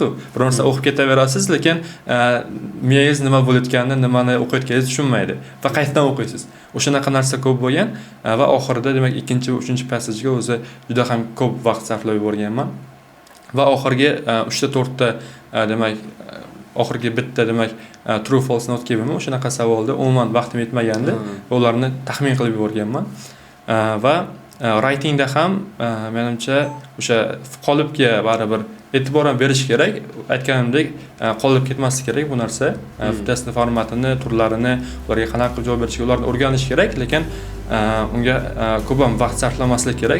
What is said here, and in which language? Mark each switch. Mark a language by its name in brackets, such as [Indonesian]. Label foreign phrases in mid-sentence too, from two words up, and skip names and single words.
[Uzbek] Bir narsa o'qib ketaverasiz, lekin miyangiz nima bo'layotganini, nimani o'qiyotganingizni tushunmaydi va qaytadan o'qiysiz. O'shanaqa narsa ko'p bo'lgan va oxirida demak ikkinchi, uchinchi passajga o'zi juda ham ko'p vaqt sarflab yuborganman. Va oxirgi 3 ta 4 ta demak oxirgi bitta demak [English] true false not [Uzbek] kelibmi o'shanaqa savolda umuman vaqtim yetmagandi. Ularni taxmin qilib yuborganman. Va writingda ham menimcha o'sha qolipga baribir e'tibor berish kerak. Aytganimdek, qolib ketmaslik kerak bu narsa. Testning formatini, turlarini, ularga qanaqa javob berishga ularni o'rganish kerak, lekin unga ko'p ham vaqt sarflamaslik kerak.